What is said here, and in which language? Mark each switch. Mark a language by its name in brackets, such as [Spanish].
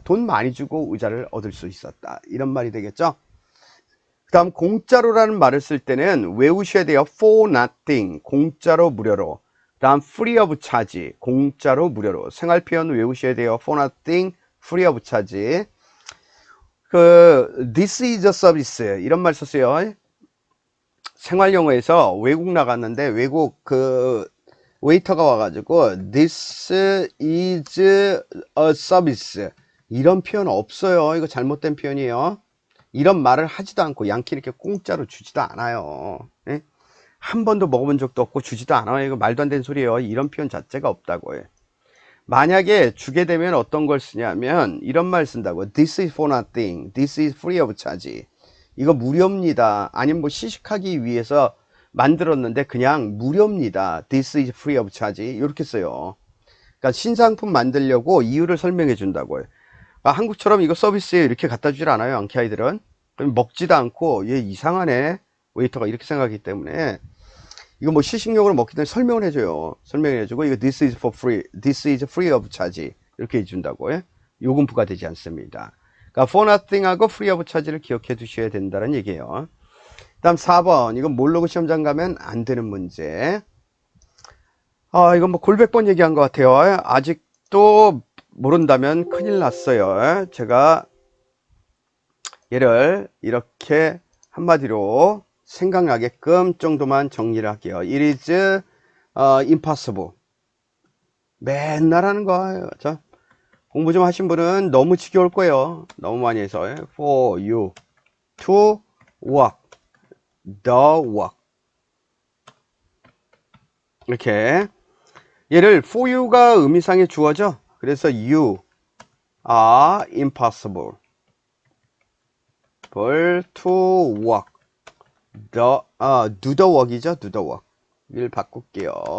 [Korean] 돈 많이 주고 의자를 얻을 수 있었다. 이런 말이 되겠죠. 그 다음 공짜로라는 말을 쓸 때는 외우셔야 돼요. [English] for nothing, [Korean] 공짜로 무료로. 그 다음 [English] free of charge, [Korean] 공짜로 무료로. 생활 표현 외우셔야 돼요. [English] for nothing, free of charge. this is a service, [Korean] 이런 말 썼어요. 생활 영어에서 외국 나갔는데 외국 그 웨이터가 와가지고 [English] this is a service [Korean] 이런 표현 없어요. 이거 잘못된 표현이에요. 이런 말을 하지도 않고 양키 이렇게 공짜로 주지도 않아요. 예? 한 번도 먹어본 적도 없고 주지도 않아요. 이거 말도 안 되는 소리예요. 이런 표현 자체가 없다고요. 만약에 주게 되면 어떤 걸 쓰냐면 이런 말 쓴다고. [English] This is for nothing. This is free of charge. [Korean] 이거 무료입니다. 아니면 뭐 시식하기 위해서 만들었는데 그냥 무료입니다. [English] This is free of charge. [Korean] 이렇게 써요. 그러니까 신상품 만들려고 이유를 설명해 준다고요. 그러니까 한국처럼 이거 서비스에 이렇게 갖다 주질 않아요. 안키 아이들은. 그럼 먹지도 않고 얘 이상하네. 웨이터가 이렇게 생각하기 때문에 이거 뭐 시식용으로 먹기 때문에 설명을 해줘요. 설명을 해주고 이거 [English] this is for free, this is free of charge [Korean] 이렇게 해준다고요. 요금 부과되지 않습니다. 그러니까 [English] for nothing [Korean] 하고 [English] free of charge [Korean] 를 기억해 두셔야 된다는 얘기예요. 다음 4번 이건 모르고 시험장 가면 안 되는 문제. 이건 뭐 골백 번 얘기한 것 같아요. 아직도 모른다면 큰일 났어요. 제가 얘를 이렇게 한마디로 생각나게끔 정도만 정리를 할게요. [English] It is impossible. [Korean] 맨날 하는 거예요. 자, 공부 좀 하신 분은 너무 지겨울 거예요. 너무 많이 해서 [English] for you to walk the walk [Korean] 이렇게 얘를 [English] for you가 [Korean] 의미상의 주어죠. [English] 그래서 you are impossible to walk do the walk이죠. do the walk 를 [Korean] 바꿀게요.